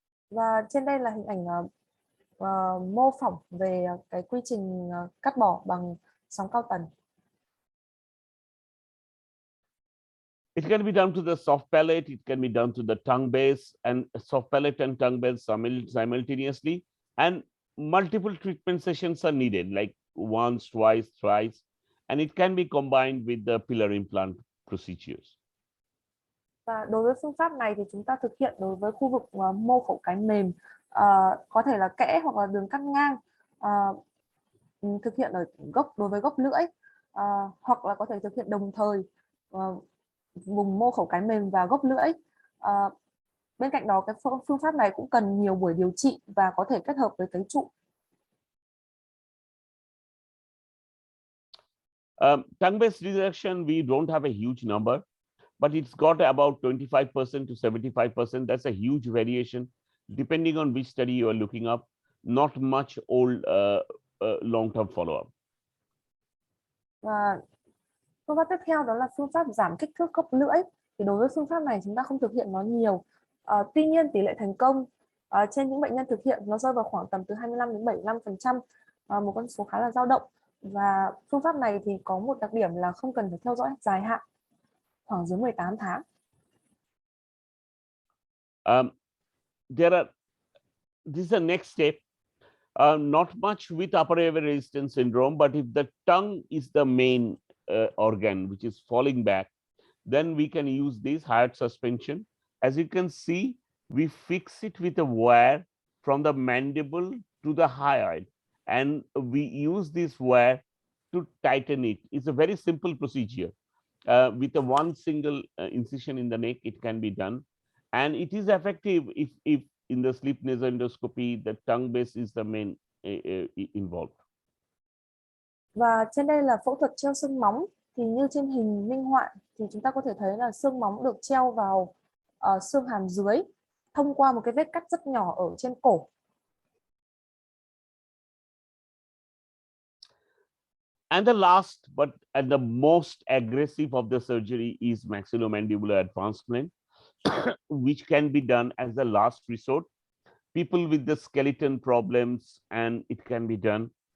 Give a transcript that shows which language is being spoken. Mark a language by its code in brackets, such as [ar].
[vi] Và trên đây là hình ảnh mô phỏng về cái quy trình cắt bỏ bằng sóng cao tần. [en] It can be done to the soft palate, it can be done to the tongue base, and soft palate and tongue base simultaneously, and multiple treatment sessions are needed, like once, twice, thrice, and it can be combined with the pillar implant procedures. [vi] Và đối với phương pháp này thì chúng ta thực hiện đối với khu vực mô khẩu cái mềm, có thể là kẽ hoặc là đường cắt ngang, thực hiện ở đối với gốc lưỡi. hoặc là có thể thực hiện đồng thời vùng mô khẩu cái mềm và gốc lưỡi. Bên cạnh đó, cái phương pháp này cũng cần nhiều buổi điều trị và có thể kết hợp với cấy trụ. [en] Tongue-based resection, we don't have a huge number, but it's got about 25% to 75%. That's a huge variation, depending on which study you are looking up. Not much old long-term follow-up. [vi] Và phương pháp tiếp theo đó là phương pháp giảm kích thước gốc lưỡi. Thì đối với phương pháp này chúng ta không thực hiện nó nhiều. Tuy nhiên tỷ lệ thành công trên những bệnh nhân thực hiện nó rơi vào khoảng tầm từ 25 đến 75%, một con số khá là dao động. Và phương pháp này thì có một đặc điểm là không cần phải theo dõi dài hạn, khoảng dưới 18 tháng. [en] This is the next step. Not much with upper airway resistance syndrome, but if the tongue is the main organ which is falling back, then we can use this hyoid suspension. As you can see, we fix it with a wire from the mandible to the hyoid, and we use this wire to tighten it. It's a very simple procedure. With a one single incision in the neck, it can be done, and it is effective if in the sleep nasal endoscopy the tongue base is the main involved. [vi] Và trên đây là phẫu thuật treo xương móng. Thì như trên hình minh họa thì chúng ta có thể thấy là xương móng được treo vào xương hàm dưới thông qua một cái vết cắt rất nhỏ ở trên cổ. [en] And the last but and the most aggressive of the surgery is maxillomandibular advancement, which can be done as the last resort. People with the skeleton problems, and it can be done.